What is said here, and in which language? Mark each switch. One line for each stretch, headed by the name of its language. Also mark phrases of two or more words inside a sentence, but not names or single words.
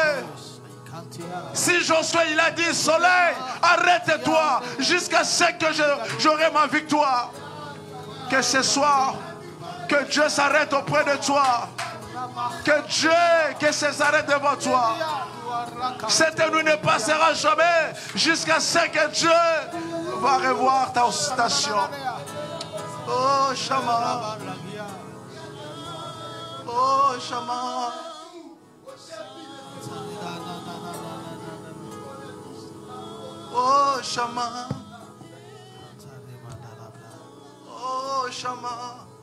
French: Si Josué il a dit soleil, arrête-toi jusqu'à ce que j'aurai ma victoire. Que ce soir, que Dieu s'arrête auprès de toi. Que ça s'arrête devant toi. Cette nuit ne passera jamais jusqu'à ce que Dieu va revoir ta station. Oh Shammah. Oh Shammah. Oh Shammah. Oh Shammah.